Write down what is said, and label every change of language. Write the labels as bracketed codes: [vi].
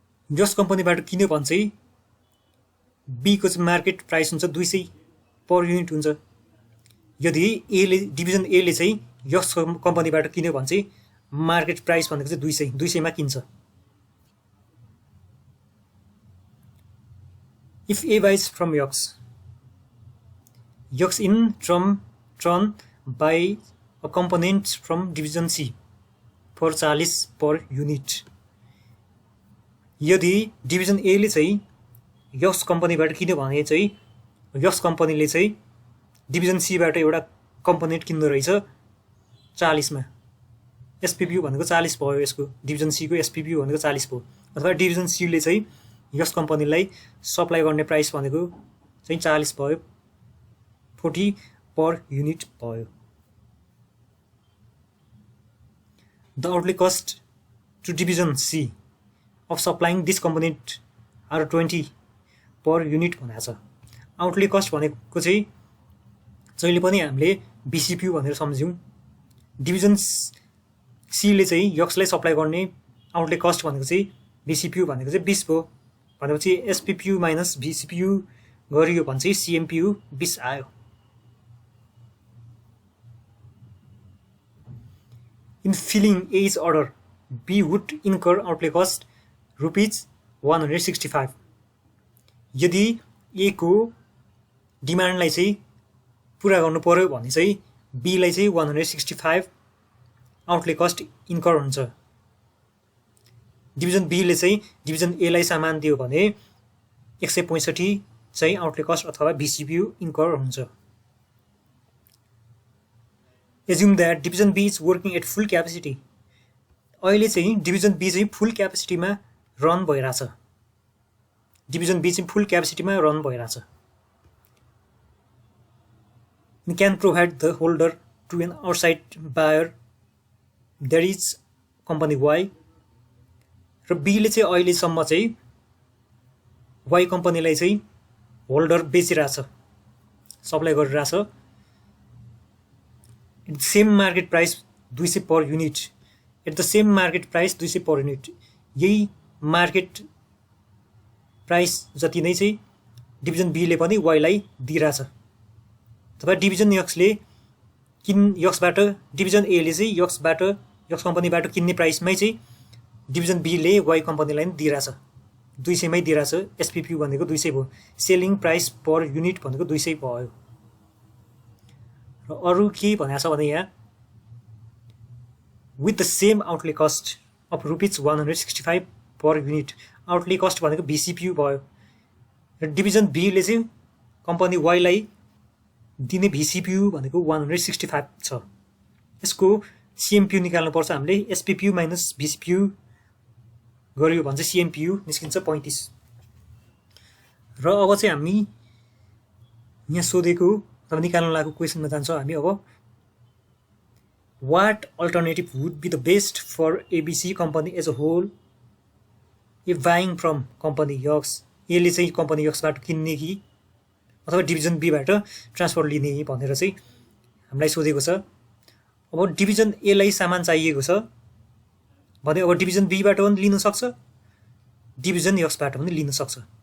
[ne] यस कम्पनीबाट किन्यो भने चाहिँ B को चाहिँ मार्केट प्राइस हुन्छ 200 पर युनिट हुन्छ। यदि डिभिजन A ले चाहिँ यस कम्पनीबाट किन्यो भने चाहिँ मार्केट प्राइस भनेको चाहिँ 200 मा किन्छ। [en] If A buys from Yaks in turn buy a component from division C for 40 per unit। [ne] यदि डिभिजन A ले चाहिँ यस कम्पनीबाट किन्यो भने चाहिँ यस कम्पनीले चाहिँ डिभिजन C बाट एउटा कम्पोनेन्ट किन्नु रहेछ 40 मा। SPPU भनेको 40 भयो यसको। डिभिजन C को SPPU भनेको 40 भयो। अथवा डिभिजन C ले चाहिँ यस कम्पनीलाई सप्लाई गर्ने प्राइस भनेको चाहिँ 40 भयो 40 पर युनिट भयो। [en] The outlay cost to division C of supplying this component are 20 per unit [ne] भनेको छ। आउटले कस्ट भनेको चाहिँ जहिले पनि हामीले BCPU भनेर सम्झ्यौं। डिभिजन C ले चाहिँ यक्सलाई सप्लाई गर्ने आउटले कस्ट भनेको चाहिँ BCPU भनेको चाहिँ 20 भयो। भनेपछि SPPU माइनस BCPU गरियो भने चाहिँ CMPU 20 आयो। [en] In filling A's order, B would incur outlay cost ₹165। [ne] यदि A को डिमान्डलाई चाहिँ पूरा गर्नु पर्यो भने चाहिँ B लाई चाहिँ 165 आउटले कस्ट इन्कर हुन्छ। डिभिजन B ले चाहिँ डिभिजन A लाई सामान दियो भने 165 चाहिँ आउटले कस्ट अथवा BCPU इन्कर हुन्छ। [en] Assume that division B is working at full capacity। [ne] अहिले चाहिँ डिभिजन B चाहिँ फुल क्यापेसिटीमा रन भइराछ। डिभिजन B चाहिँ फुल क्यापेसिटीमा run भइराछ। [en] Can provide the holder to an outside buyer that is company Y। [ne] र B ले चाहिँ अहिलेसम्म चाहिँ Y कम्पनीलाई चाहिँ holder बेचिराछ supply गरिराछ। [en] Same market price 200 per unit. At the same market price 200 per unit. [ne] यही market price जति नै चाहिँ डिभिजन B ले पनि Y लाई दिइराछ। अथवा डिभिजन यक्सले यक्सबाट डिभिजन A ले चाहिँ यक्स कम्पनीबाट किन्ने प्राइसमै चाहिँ डिभिजन B ले Y कम्पनीलाई नि दिइराछ। 200 मै दिइराछ। SPPU भनेको 200 भयो। सेलिङ प्राइस पर युनिट भनेको 200 भयो। र अरु के भनेको छ भने यहाँ [en] With the same outlay cost of ₹165 per unit. [ne] Outlay cost भनेको VCPU भयो र डिभिजन बीले चाहिँ कम्पनी वाईलाई दिने VCPU भनेको 165 छ। यसको CMPU निकाल्नुपर्छ हामीले। SPPU माइनस VCPU गर्यो भने चाहिँ CMPU निस्किन्छ 35। र अब चाहिँ हामी यहाँ सोधेको अथवा निकाल्न लागेको क्वेसनमा जान्छौँ हामी। [en] अब what alternative would be the best for ABC company as a whole a buying from company X. [ne] यसले चाहिँ कम्पनी यक्सबाट किन्ने कि अथवा डिभिजन बीबाट ट्रान्सफर लिने भनेर चाहिँ हामीलाई सोधेको छ। अब डिभिजन एलाई सामान चाहिएको छ भने अब डिभिजन बीबाट पनि लिन सक्छ, डिभिजन यक्सबाट पनि लिन सक्छ।